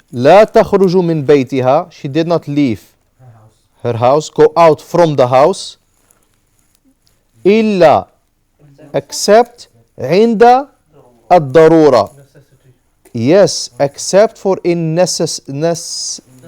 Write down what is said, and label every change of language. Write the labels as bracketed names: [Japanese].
[Arabic] لا تخرج من بيتها, [English] she did not leave her house, go out from the house. [Arabic] إلا, [English] except [Arabic] عند الضرورة. [English] Yes, except for in necessity.